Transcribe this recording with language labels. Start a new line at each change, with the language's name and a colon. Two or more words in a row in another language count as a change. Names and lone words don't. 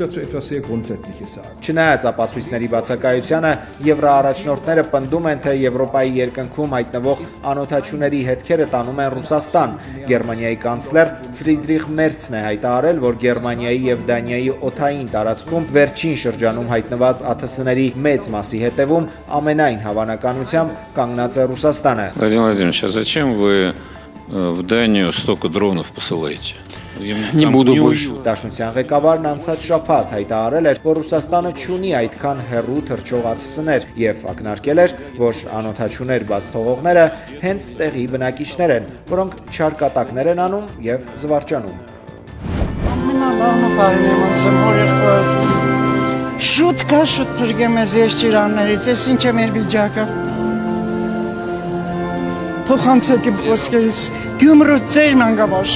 Armenian: Չնայած ապացույցների բացակայությանը, Եվրոառաջնորդները պնդում են, թե Եվրոպայի երկնքում հայտնվող անօդաչուների հետքերը տանում են Ռուսաստան։ Գերմանիայի կանցլեր Ֆրիդրիխ Մերցն է հայտարարել, որ Գերմանիայի եւ Դանիայի օդային տարածքում վերջին շրջանում հայտնված ԱԹՍ-ների մեծ մասի հետևում ամենայն հավանականությամբ կանգնած է Ռուսաստանը։
Russian: Владимир Владимирович, а зачем вы в Данию столько дронов посылаете? Не буду больше.
Armenian: Դաշնության ղեկավարն անցած շաբաթ հայտարարել էր, որ Ռուսաստանը չունի այդքան հեռու թռչող ԱԹՍ-ներ եւ ակնարկել էր, որ անօդաչուներ բաց թողողները հենց տեղի բնակիչներ են, որոնք չարկատակներ են անում եւ զվարճանում։ Շուտ կա, շուտ փրկեմ ես երջիրաններից, ես ինչ է մեր վիճակը։ Փոխանցեք իմ խոսքերից, Գյումրու ծեր մանկավարժ։